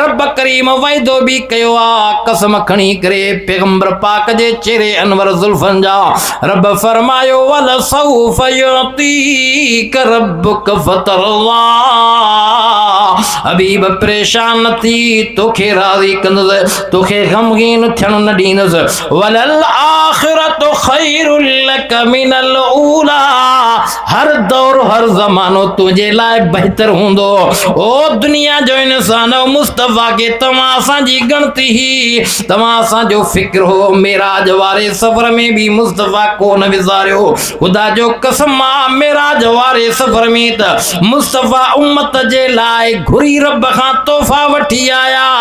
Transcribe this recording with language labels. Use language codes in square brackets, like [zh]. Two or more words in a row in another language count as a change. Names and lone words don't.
[sd] रब करीम वाइदो बि कयो आहे, कसम खणी करे पैगंबर पाक जे चेहरे अनवर ज़ुल्फ़नि जा। रब फरमायो [ar] ولسوف يعطيك ربك فترضى. [sd] हबीब परेशान न थी, तोखे राज़ी कंदुसि, तोखे ग़मगीन थियण न ॾींदुसि। [ar] وللآخرة خير لك من الأولى. [sd] हर दौर हर ज़मानो तुंहिंजे लाइ बहितर हूंदो। ओ दुनिया जो इंसान, मुस्तफ़ा के तव्हां असांजी ॻणती ही, तव्हां असांजो फ़िक्र हो। मेराज वारे सफ़र में बि मुस्तफ़ा कोन विसारियो। ख़ुदा जो कसम आहे, मेराज वारे सफ़र में त मुस्तफ़ा उम्मत जे लाइ घुरी रब खां तोहफ़ा वठी आया।